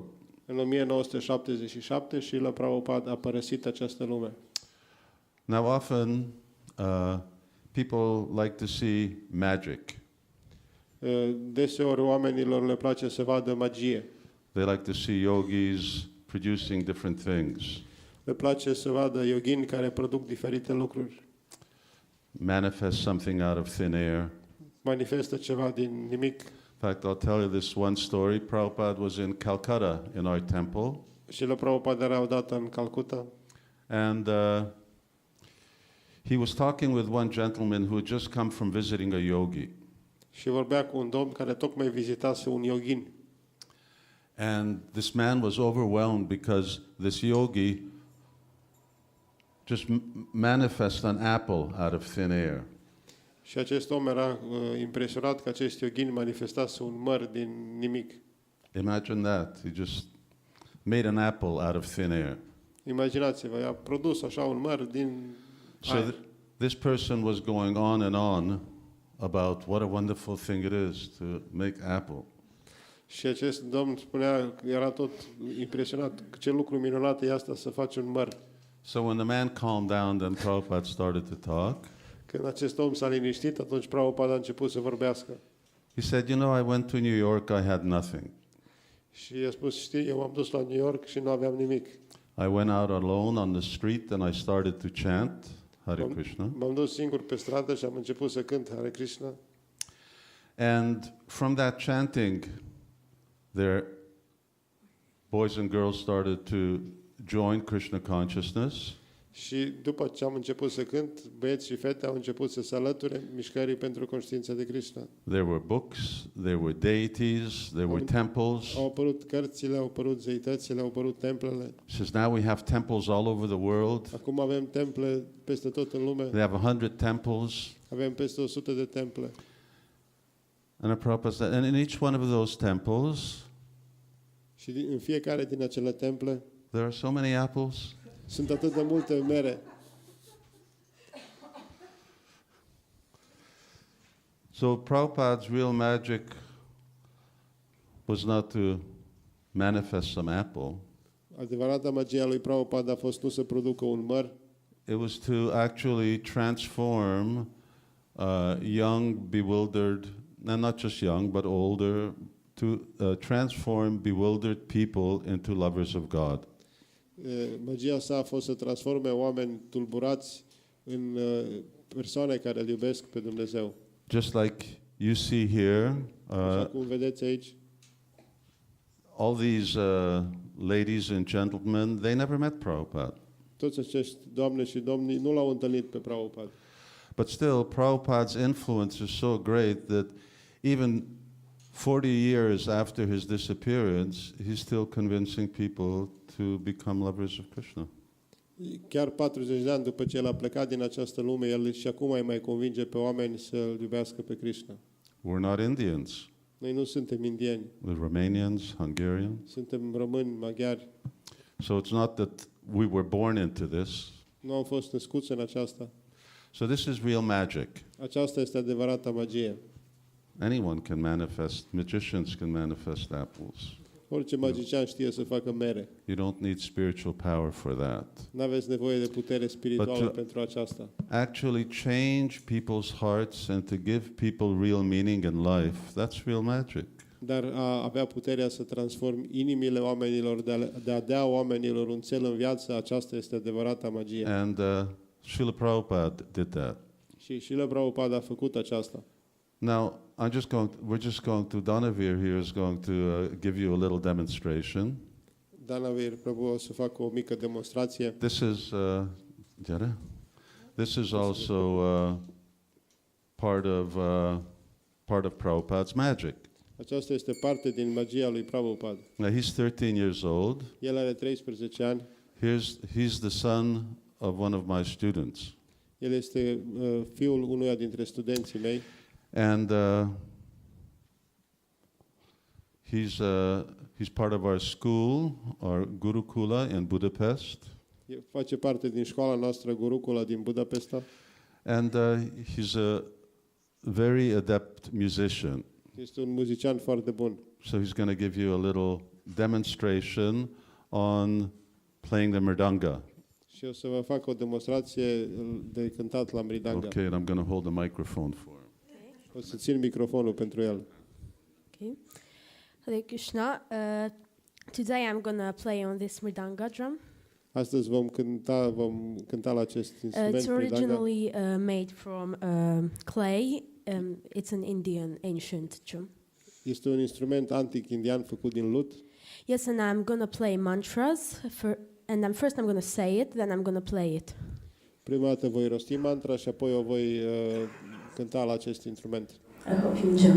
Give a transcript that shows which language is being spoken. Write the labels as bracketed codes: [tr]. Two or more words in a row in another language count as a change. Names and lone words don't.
[ro] În 1977, Srila Prabhupada a părăsit această lume. [en] Now, often people like to see magic. [ro] Deseori oamenilor le place să vadă magie. [en] They like to see yogis producing different things, [ro] Le place să vadă yogini care produc diferite lucruri. [en] manifest something out of thin air. [ro] Manifestă ceva din nimic. [en] In fact, I'll tell you this one story. Prabhupada was in Calcutta in our temple, [ro] Srila Prabhupada era odată în Calcuta [en] and he was talking with one gentleman who had just come from visiting a yogi. [ro] și vorbea cu un domn care tocmai vizitase un yogin. [en] And this man was overwhelmed because this yogi just manifested an apple out of thin air. [ro] Și acest om era impresionat că acest yogin manifestase un măr din nimic. [en] Imagine that. He just made an apple out of thin air. [ro] Imaginați-vă, a produs așa un măr din So aer. [en] this person was going on and on about what a wonderful thing it is to make apple. [ro] Și acest domn spunea că era tot impresionat ce lucru minunat e asta să faci un măr. [en] So when the man calmed down, then Prabhupada started to talk. [ro] Când acest om s-a liniștit, atunci Prabhupada a început să vorbească. [en] He said, "You know, I went to New York, I had nothing. [ro] Și i-a spus, știi, eu m-am dus la New York și nu aveam nimic. [en] I went out alone on the street and I started to chant Hare Krishna. [ro] M-am dus singur pe stradă și am început să cânt Hare Krishna. [en] And from that chanting, their boys and girls started to join Krishna consciousness. [ro] Și după ce am început să cânt, băieți și fete au început să se alăture mișcării pentru conștiința de Krishna. [en] There were books, there were deities, there were temples. [ro] Au apărut cărțile, au apărut zeitățile, au apărut templele. [en] He says, now we have temples all over the world. [ro] Acum avem temple peste tot în lume. [en] They have 100 temples. [ro] Avem peste 100 de temple. [en] And the Prabhupada said, and in each one of those temples, [ro] Și în fiecare din acele temple [en] there are so many apples. [ro] sunt atât de multe mere. [en] So Prabhupada's real magic was not to manifest some apple. [ro] Adevărata magie a lui Prabhupada a fost nu să producă un măr, [en] It was to actually transform young, bewildered, and not just young, but older, to transform bewildered people into lovers of God. [ro] Magia sa a fost să transforme oameni tulburați în persoane care îl iubesc pe Dumnezeu. [en] Just like you see here, [ro] Așa cum vedeți aici, [en] all these ladies and gentlemen, they never met Prabhupada. [ro] toți acești doamne și domni nu l-au întâlnit pe Prabhupada. [en] But still, Prabhupada's influence is so great that even 40 years after his disappearance, he's still convincing people to become lovers of Krishna. [ro] Chiar 40 de ani după ce el a plecat din această lume, el și acum îi mai convinge pe oameni să-L iubească pe Krishna. [en] We're not Indians. [ro] Noi nu suntem indieni, [en] We're Romanians, Hungarians. [ro] suntem români, maghiari. [en] So it's not that we were born into this. [ro] Nu am fost născuți în aceasta. [en] So this is real magic. [ro] Aceasta este adevărata magie. [en] Anyone can manifest, magicians can manifest apples. [ro] Orice magician știe să facă mere. [en] You don't need spiritual power for that. [ro] Nu aveți nevoie de putere spirituală But, pentru aceasta. [en] Actually change people's hearts and to give people real meaning in life, that's real magic. [ro] Dar a avea puterea să transformi inimile oamenilor, de a dea oamenilor un cel în viață, aceasta este adevărata magie. [en] And Srila Prabhupada did that. [ro] Și Srila Prabhupada a făcut aceasta. [en] Now, we're just going to, Danavir here is going to give you a little demonstration. [ro] Danavir Prabhu o să facă o mică demonstrație. [en] This is, Jara? This is also part of Prabhupada's magic. [ro] Aceasta este parte din magia lui Prabhupada. [en] Now, he's 13 years old. [ro] El are 13 ani. [en] He's the son of one of my students. [ro] El este fiul unuia dintre studenții mei. [en] And he's part of our school, our Gurukula in Budapest. [ro] El face parte din școala noastră Gurukula din Budapesta. [en] And he's a very adept musician. [ro] Este un muzician foarte bun. [en] So he's going to give you a little demonstration on playing the mridanga. [ro] Și o să vă fac o demonstrație de cântat la mridanga. [en] Okay, and I'm going to hold the microphone for him. [ro] O să țin microfonul pentru el. [en] Okay. Hare Krishna. Today I'm gonna play on this mridanga drum. [ro] Astăzi vom cânta la acest instrument It's mridanga. [en] originally made from clay. It's an Indian ancient drum. [ro] Este un instrument antic indian făcut din lut. [en] Yes, and I'm gonna play mantras. First I'm gonna say it, then I'm gonna play it. [ro] Prima dată voi rosti mantra și apoi o voi cânta la acest instrument. [en] I hope you enjoy.